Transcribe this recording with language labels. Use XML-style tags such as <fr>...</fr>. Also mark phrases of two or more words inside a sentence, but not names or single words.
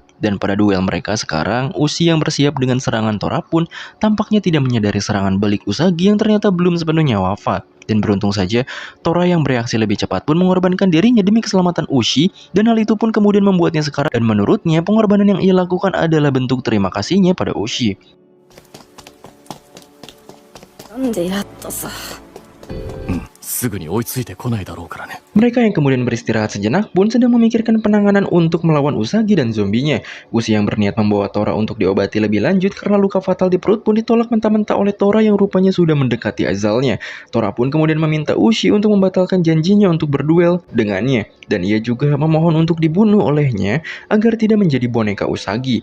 <id>Dan pada duel mereka sekarang, Ushi yang bersiap dengan serangan Tora pun tampaknya tidak menyadari serangan balik Usagi yang ternyata belum sepenuhnya wafat. Dan beruntung saja, Tora yang bereaksi lebih cepat pun mengorbankan dirinya demi keselamatan Ushi, dan hal itu pun kemudian membuatnya sekarat, dan menurutnya pengorbanan yang ia lakukan adalah bentuk terima kasihnya pada Ushi.</id> <ja>なんでやっとさ。すぐに追いついてこないだろうからね。</ja> <id>Mereka yang kemudian beristirahat sejenak pun sedang memikirkan penanganan untuk melawan Usagi dan zombinya. Ushi yang berniat membawa Tora untuk diobati lebih lanjut karena luka fatal di perut pun ditolak mentah-mentah oleh Tora yang rupanya sudah mendekati azalnya. Tora pun kemudian meminta Ushi untuk membatalkan janjinya untuk berduel dengannya, dan ia juga memohon untuk dibunuh olehnya agar tidak menjadi boneka Usagi.</id>